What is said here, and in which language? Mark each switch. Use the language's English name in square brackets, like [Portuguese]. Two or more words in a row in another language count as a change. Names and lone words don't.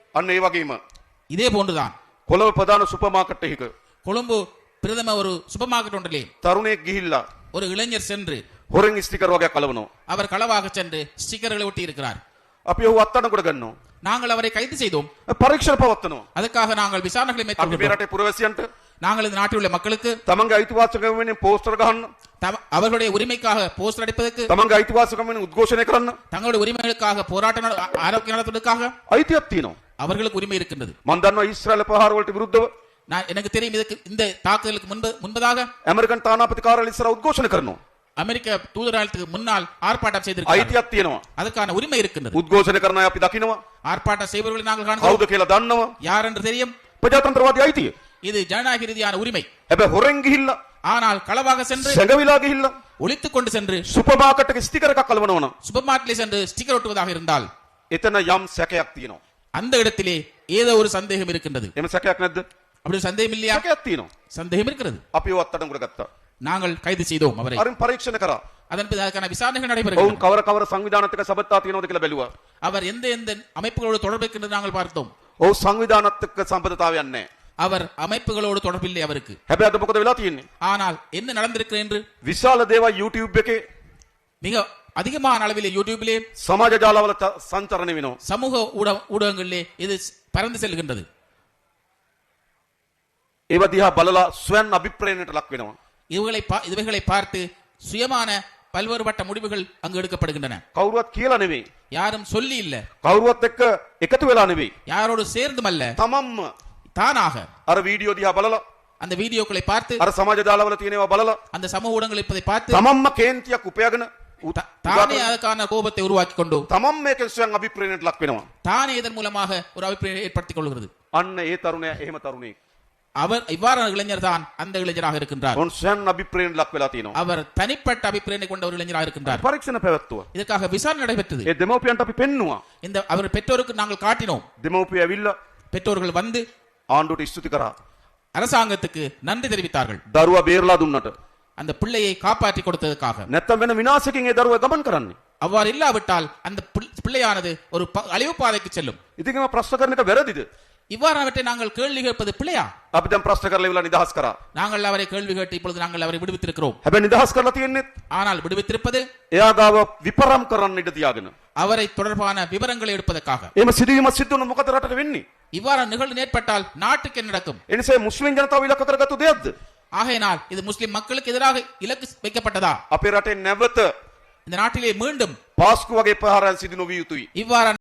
[Sinhala] අන්න ඒ වගේම [Tamil] இதே போன்றுதான் [Sinhala] කොළඹ ප්‍රධාන සුපර් මාකට් එකක [Tamil] கொழும்பு பிரதம ஒரு சூப்பர் மார்க்கெட் ஒன்றிலே [Sinhala] තරුණයෙක් ගිහිල්ලා [Tamil] ஒரு இளைஞர் சென்று [Sinhala] හොරෙන් ස්ටිකර් වගේක් කලවනවා. [Tamil] அவர் களவாக சென்று ஸ்டிக்கர்களை ஒட்டி இருக்கிறார். [Sinhala] අපි ඔහු අත්අඩංගුවට ගන්නවා. [Tamil] நாங்கள் அவரை கைது செய்தோம். [Sinhala] පරීක්ෂණ පවත්වනවා. [Tamil] அதுக்காக நாங்கள் விசாரணைகளை [Sinhala] අපි මේ [Tamil] மேற்கொண்டோம். [Sinhala] රටේ පුරවැසියන්ට [Tamil] நாங்கள் இந்த நாட்டில் உள்ள மக்களுக்கு [Sinhala] තමන්ගේ අයිතිවාසිකම් වෙනුවෙන් පෝස්ටර් ගහන්න, [Tamil] அவர்களுடைய உரிமைக்காக போஸ்டர் அடிப்பதற்கு, [Sinhala] තමන්ගේ අයිතිවාසිකම් වෙනුවෙන් උද්ඝෝෂණය කරන්න [Tamil] தங்களுடைய உரிமைகளுக்காக போராட்டம் ஆரோக்கிய நடத்துவதற்காக [Sinhala] අයිතියක් තියෙනවා. [Tamil] அவர்களுக்கு உரிமை இருக்கின்றது. [Sinhala] මම දන්නවා ඊශ්‍රායල ප්‍රහාර වලට විරුද්ධව [Tamil] எனக்கு தெரியும் இதுக்கு இந்த தாக்குதலுக்கு முன்பதாக [Sinhala] ඇමරිකන් තානාපති කාර්යාලය ඉස්සරහ උද්ඝෝෂණය කරනවා. [Tamil] அமெரிக்க தூதரகத்துக்கு முன்னால் ஆர்ப்பாட்டம் செய்திருக்கிறார்கள். [Sinhala] අයිතියක් තියෙනවා. [Tamil] அதற்கான உரிமை இருக்கின்றது. [Sinhala] උද්ඝෝෂණය කරන අය අපි දකිනවා. [Tamil] ஆர்ப்பாட்டம் செய்பவர்களை நாங்கள் காண்கிறோம். [Sinhala] කවුද කියලා දන්නවා. [Tamil] யார் என்று தெரியும். [Sinhala] ප්‍රජාතන්ත්‍රවාදී අයිතිය. [Tamil] இது ஜனநாயக ரீதியான உரிமை. [Sinhala] හැබැයි හොරෙන් ගිහිල්ලා [Tamil] ஆனால் களவாக சென்று [Sinhala] සැඟවිලා ගිහිල්ලා [Tamil] ஒளித்துக் கொண்டு சென்று [Sinhala] සුපර් මාකට් එකේ ස්ටිකර් එකක් කලවනවා නම් [Tamil] சூப்பர் மார்க்கெட்டில் சென்று ஸ்டிக்கர் ஒட்டுவதாக இருந்தால் [Sinhala] එතන යම් සැකයක් තියෙනවා. [Tamil] அந்த இடத்திலே ஏதோ ஒரு சந்தேகம் இருக்கின்றது. [Sinhala] එම සැකයක් නැද්ද? [Tamil] அப்படி ஒரு சந்தேகம் இல்லையா? [Sinhala] සැකයක් තියෙනවා. [Tamil] சந்தேகம் இருக்கிறது. [Sinhala] අපි ඔය අත්අඩංගුවට ගත්තා. [Tamil] நாங்கள் கைது செய்தோம் அவரை. [Sinhala] අරින් පරීක්ෂණ කරා. [Tamil] அதன் பிறகு அதுக்கான விசாரணைகள் [Sinhala] ඔවුන් [Tamil] நடைபெறுகின்றன. [Sinhala] කවර කවර සංවිධානත් එක්ක සබත්තා තියෙනවද කියලා බැලුවා. [Tamil] அவர் எந்த எந்த அமைப்புகளோடு தொடர்பு இருக்கின்றது நாங்கள் பார்த்தோம். [Sinhala] ඔව් සංවිධානත් එක්ක සම්බන්ධතාවයක් නැහැ. [Tamil] அவர் அமைப்புகளோடு தொடர்பில்லை அவருக்கு. [Sinhala] හැබැයි අද මොකද වෙලා තියෙන්නේ? [Tamil] ஆனால் என்ன நடந்திருக்கிறது என்று [Sinhala] විශාල දේවල් YouTube එකේ [Tamil] மிக அதிகமான அளவிலே யூடியூபிலே [Sinhala] සමාජ ජාලවල සංචරණය වෙනවා. [Tamil] சமூக ஊடகங்களிலே இது பறந்து செல்கின்றது. [Sinhala] ඒව දිහා බලලා ස්වයන් අභිප්‍රේරණයට ලක් වෙනවා. [Tamil] இவைகளை பார்த்து சுயமான பல்வேறுபட்ட முடிவுகள் அங்கு எடுக்கப்படுகின்றன. [Sinhala] කවුරුවත් කියලා නෙවෙයි. [Tamil] யாரும் சொல்லி இல்ல, [Sinhala] කවුරුවත් එක්ක එකතු වෙලා නෙවෙයි. [Tamil] யாரோடு சேர்ந்தும் அல்ல, [Sinhala] තමන්ම [Tamil] தானாக [Sinhala] අර වීඩියෝ දිහා බලලා [Tamil] அந்த வீடியோக்களை பார்த்து, [Sinhala] අර සමාජ ජාලවල තියෙනවා බලලා [Tamil] அந்த சமூக ஊடகங்கள் இருப்பதை பார்த்து [Sinhala] තමන්ම කේන්තියක් උපයාගෙන [Tamil] தானே அதுக்கான கோபத்தை உருவாக்கி கொண்டு [Sinhala] තමන් මේකෙන් ස්වයන් අභිප්‍රේරණයට ලක් වෙනවා. [Tamil] தானே இதன் மூலமாக ஒரு அபிப்பிராயம் ஏற்படுத்திக் கொள்கிறது. [Sinhala] අන්න ඒ තරුණයා එහෙම තරුණෙක්. [Tamil] அவர் இவ்வாறான இளைஞர் தான் அந்த இளைஞராக இருக்கின்றார். [Sinhala] ඔවුන් ස්වයන් අභිප්‍රේරණයට ලක් වෙලා තියෙනවා. [Tamil] அவர் தனிப்பட்ட அபிப்பிராயம் கொண்ட ஒரு இளைஞராக இருக்கின்றார். [Sinhala] පරීක්ෂණ පැවැත්තුවා. [Tamil] இதற்காக விசாரணை நடைபெற்றது. [Sinhala] ඒ දෙමව්පියන්ට අපි පෙන්නුවා. [Tamil] இந்த அவர் பெற்றோருக்கு நாங்கள் காட்டினோம். [Sinhala] දෙමව්පිය ඇවිල්ලා [Tamil] பெற்றோர்கள் வந்து [Sinhala] ආණ්ඩුවට ස්තුති කරා. [Tamil] அரசாங்கத்துக்கு நன்றி தெரிவித்தார்கள். [Sinhala] දරුවා බේරලා දුන්නට. [Tamil] அந்த பிள்ளையை காப்பாற்றி கொடுத்ததற்காக. [Sinhala] නැත්තම් වෙන විනාශකින් ඒ දරුවා ගමන් කරන්නේ. [Tamil] அவ்வாறு இல்லாவிட்டால் அந்த பிள்ளையானது ஒரு அழிவு பாதைக்கு செல்லும். [Sinhala] ඉතින් මම ප්‍රශ්න කරන එක වැරදිද? [Tamil] இவ்வாறானவற்றை நாங்கள் கேள்வி கேட்பது பிள்ளையா? [Sinhala] අපි දැන් ප්‍රශ්න කරලා ඉවලා නිදහස් කරා. [Tamil] நாங்கள் அவரை கேள்வி கேட்டு இப்பொழுது நாங்கள் அவரை விடுவித்திருக்கிறோம். [Sinhala] හැබැයි නිදහස් කරලා තියෙන්නේ [Tamil] ஆனால் விடுவித்திருப்பது [Sinhala] එයා ගාව විපරම් කරන්න ඉඩ තියාගෙන. [Tamil] அவரை தொடர்பான விவரங்களை எடுப்பதற்காக. [Sinhala] එහෙම සිදුවීමක් සිද්ධ වුණොත් මොකද රටට වෙන්නේ? [Tamil] இவ்வாறான நிகழ்வு ஏற்பட்டால் நாட்டுக்கு என்ன நடக்கும்? [Sinhala] ඒ නිසා මුස්ලිම් ජනතාව ඉලක්ක කරගත්තු දෙයක්ද? [Tamil] ஆகையினால் இது முஸ்லிம் மக்களுக்கு எதிராக இலக்கு வைக்கப்பட்டதா? [Sinhala] අපේ රටේ නැවත [Tamil] இந்த நாட்டிலே மீண்டும் [Sinhala] පාස්කු වගේ ප්‍රහාරයන් සිදු නොවිය යුතුයි. [Tamil] இவ்வாறான